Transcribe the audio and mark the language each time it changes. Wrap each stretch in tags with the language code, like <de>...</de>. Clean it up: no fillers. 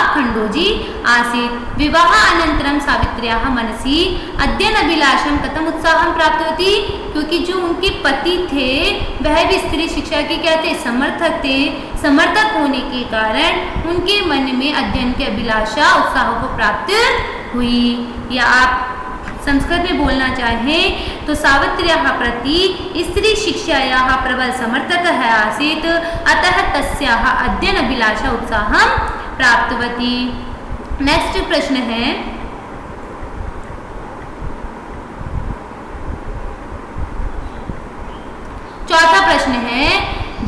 <sa>खंडोजी आसीत्। विवाह अनंतरम सावित्र्याः मनसि अध्ययन अभिलाषं कथम उत्साहं प्राप्तवती।</sa> <hi>क्योंकि जो उनके पति थे वह भी स्त्री शिक्षा के क्या थे? समर्थक थे। समर्थक होने के कारण उनके मन में अध्ययन की अभिलाषा उत्साह को प्राप्त हुई। या आप संस्कृत में बोलना चाहें तो</hi> <sa>सावित्र्याः प्रति स्त्री शिक्षायाः प्रबल समर्थक है आसीत्, अतः तस्याः अध्ययन अभिलाषा उत्साहं प्राप्तवती।</sa> <hi>नेक्स्ट प्रश्न है, चौथा प्रश्न है,</hi>